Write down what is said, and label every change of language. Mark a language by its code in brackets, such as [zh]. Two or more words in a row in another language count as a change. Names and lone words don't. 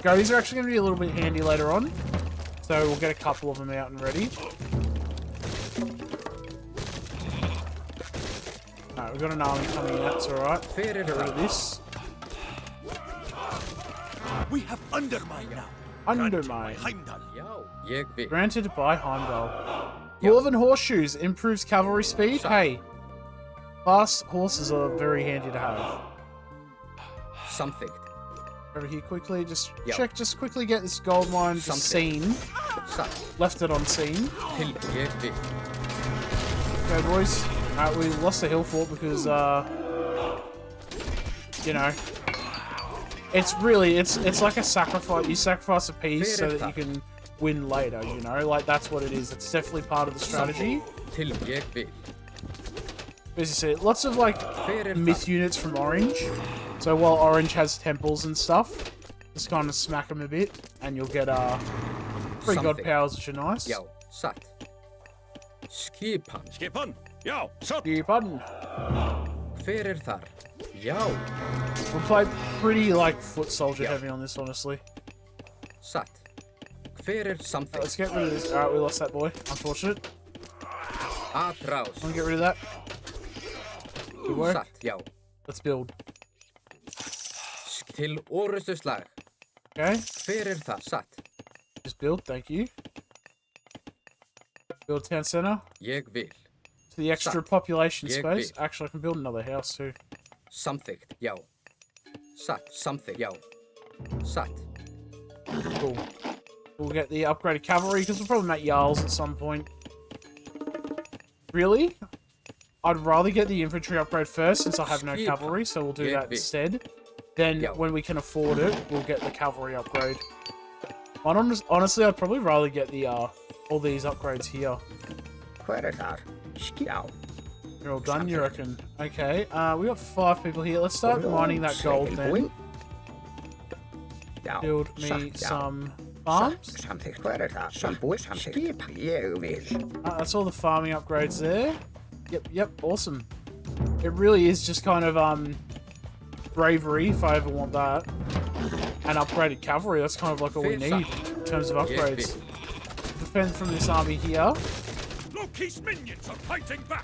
[en] Goatees are actually going to be a little bit handy later on. So we'll get a couple of them out and ready. Alright, we've got an army coming out, it's alright. Get rid of this. We have undermine now. Undermine. Heimdall. [is] Já, ég vil. [en] Granted by Heimdall. Dwarven horseshoes improves cavalry speed. Hey, fast horses are very handy to have. [is] Samþykkt. [en] Over here quickly, just Yeah. check, just quickly get this gold mine just Something. seen. [is] Satt. [en] Left it on scene. [is] Til ég vil. [en] Okay, boys. Alright, we lost the hill fort because, you know, it's really, it's like a sacrifice. You sacrifice a piece so that you can win later, you know? Like, that's what it is. It's definitely part of the strategy. [is] Til ég vil. [en] As you see, lots of, like, [is] Hver [en] myth units from Orange. So while Orange has temples and stuff, just kind of smack them a bit, and you'll get, free god Something. powers, which are nice. [is] Já, satt. Skipan. Skipan. Já, så. [en] Button. [is] Hver þar? Já, [en] We'll play pretty, like, foot soldier Yeah. heavy on this, honestly. [is] satt. Hver samþykkt? [en] Let's get rid of this. Alright, we lost that boy. Unfortunate. Atrás. I'm gonna get rid of that. Good work. [is] Satt, já. [en] Let's build. [is] Til orustu slag. [en] Okay, [is] Hver það? Satt. [en] just build, thank you. Build town center. [is] Ég vil. [en] To the extra [is] Satt. [en] population Yeah, space. big. Actually, I can build another house too. [is] Samþykkt, já. Satt, samþykkt, já. Satt. [en] Cool. We'll get the upgraded cavalry, because we'll probably make Jarls at some point. Really? I'd rather get the infantry upgrade first, since I have no Skip. cavalry, so we'll do Yeah, that big. instead. Then, Yeah. when we can afford it, we'll get the cavalry upgrade. Honestly, I'd probably rather get the, all these upgrades here. [is] Hver þar? Já. [en] You're all done, you reckon? Okay, we got 5 people here. Let's start mining that gold then. [is] Já. [en] Build me some farms. [is] Samþykkt, hver þar? Tilbúið, samþykkt. Skip, ég vil. [en] That's all the farming upgrades there. Yep, awesome. It really is just kind of, bravery, if I ever want that. And upgraded cavalry, that's kind of like all we need in terms of upgrades. Defend from this army here. Loki's minions are fighting back.